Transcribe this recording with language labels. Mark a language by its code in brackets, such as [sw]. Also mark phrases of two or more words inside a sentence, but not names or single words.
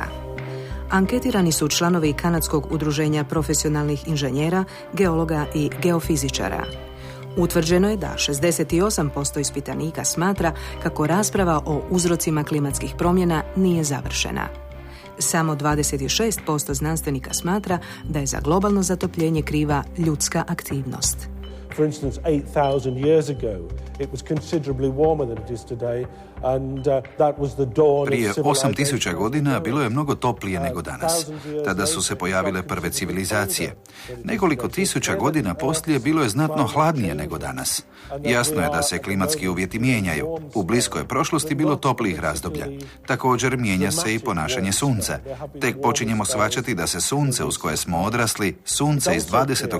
[hr] Anketirani su članovi Kanadskog udruženja profesionalnih inženjera, geologa i geofizičara. Utvrđeno je da 68% ispitanika smatra kako rasprava o uzrocima klimatskih promjena nije završena. Samo 26% znanstvenika smatra da je za globalno zatopljenje kriva ljudska aktivnost. [en] For instance, 8,000 years ago, it was considerably warmer than it is today, and that was the dawn of [hr] Prije [en] civilization. [hr] 8000 godina bilo je mnogo toplije nego danas. Tada su se pojavile prve civilizacije. Nekoliko tisuća godina poslije bilo je znatno hladnije nego danas. Jasno je da se klimatski uvjeti mijenjaju. U bliskoj prošlosti bilo toplijih razdoblja. Također mijenja se i ponašanje sunca. Tek počinjemo shvaćati da se sunce uz koje smo odrasli, sunce iz 20.